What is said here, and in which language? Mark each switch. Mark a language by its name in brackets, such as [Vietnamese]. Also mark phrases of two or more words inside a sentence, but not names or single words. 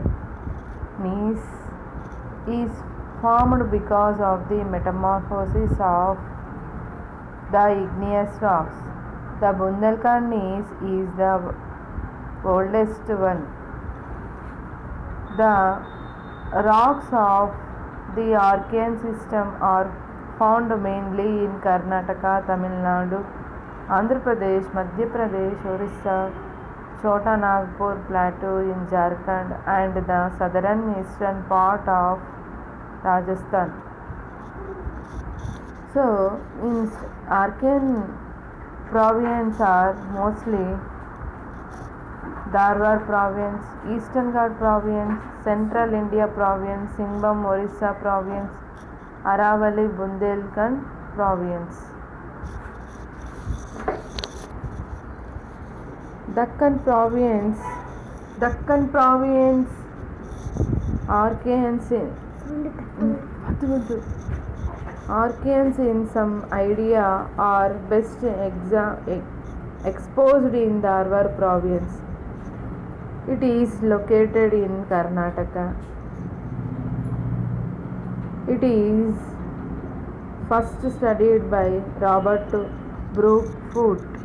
[English] Gneiss is formed because of the metamorphosis of the igneous rocks. The Bundelkhand gneiss is the oldest one. The rocks of the Archean system are found mainly in Karnataka, Tamil Nadu, Andhra Pradesh, Madhya Pradesh, Orissa, Chota Nagpur Plateau in Jharkhand, and the southern eastern part of Rajasthan. So, in Archean provinces are mostly Dharwar Province, Eastern Ghat Province, Central India Province, Singham Orissa Province, Aravalli Bundelkhand Province. Deccan Province, Deccan Province, Archeans in some idea are best exposed in Dharwar Province. It is located in Karnataka. It is first studied by Robert Brookfoot.